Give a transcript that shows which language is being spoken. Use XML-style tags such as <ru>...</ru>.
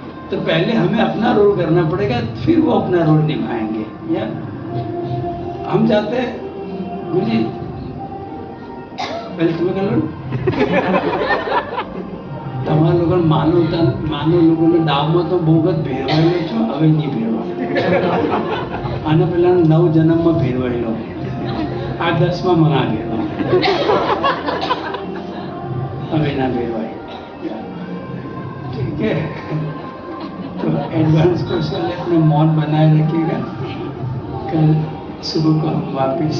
<hi>तो पहले हमें अपना रोल करना पड़ेगा, फिर वो अपना रोल निभाएंगे। या हम चाहते हैं गुरुजी पहले तुम्हें कर लो,</hi> <gu>તમારા લોકો માનવ લોકોને ડામમાં તો બહુ જ ભેરવાયેલો છો, હવે નહીં ભેરવા, આના પહેલા 9 જન્મમાં ભેરવાયેલો, આ 10માં મને ભેરવા, હવે ના ભેરવાય।</gu> <hi>ठीक है, तो एडवांस कोर्स वाले अपने मौन बनाए रखिएगा। कल सुबह को हम वापस</hi>